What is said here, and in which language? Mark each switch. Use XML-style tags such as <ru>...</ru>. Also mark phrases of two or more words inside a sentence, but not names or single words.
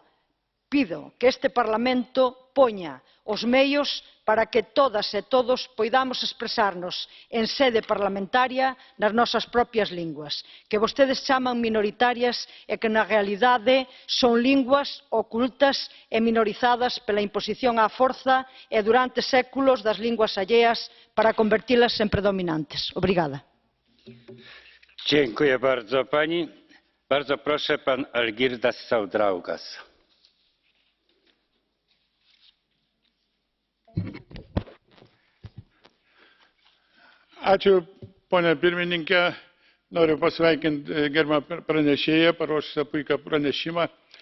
<gl>Pido que este Parlamento poña os meios para que todas e todos poidamos expresarnos en sede parlamentaria nas nosas propias linguas, que vostedes chaman minoritarias e que na realidade son linguas ocultas e minorizadas pela imposición á forza e durante séculos das linguas alleas para convertilas en predominantes. Obrigada.</gl> <pl>Dziękuję bardzo pani. Bardzo proszę pan Algirdas Saudraugas.</pl> <lt>Ačiū, ponia pirmininkė. Noriu pasveikinti gerbiamą pranešėją, paruošusią puikią pranešimą.</lt>